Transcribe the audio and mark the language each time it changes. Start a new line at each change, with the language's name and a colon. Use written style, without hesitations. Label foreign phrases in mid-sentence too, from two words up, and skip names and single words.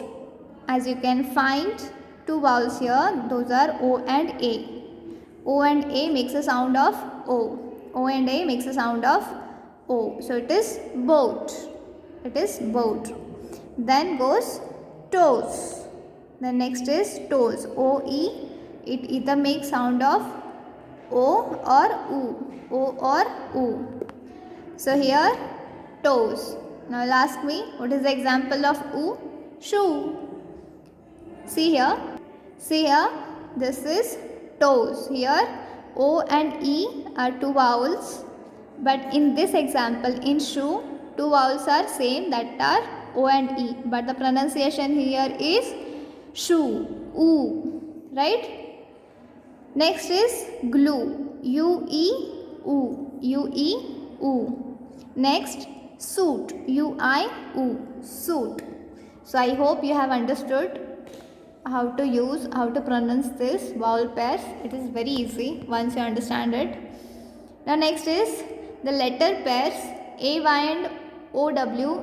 English: As you can find two vowels here, those are O and A. O and A makes a sound of O. O and A makes a sound of O. So it is boat. It is boat. Then goes toes. The next is toes. O-E. It either makes sound of O or U. O or U. So here toes. Now you'll ask me, what is the example of U? Shoe. See here. See here. This is toes. Here O and E are two vowels. But in this example, in shoe, two vowels are same, that are O and E. But the pronunciation here is shoe. U. Right? Next is glue. U-E-U. U-E-U. Next, suit. U-I-U. Suit. So I hope you have understood how to pronounce this vowel pairs. It is very easy once you understand it. Now next is the letter pairs A-Y and O-W.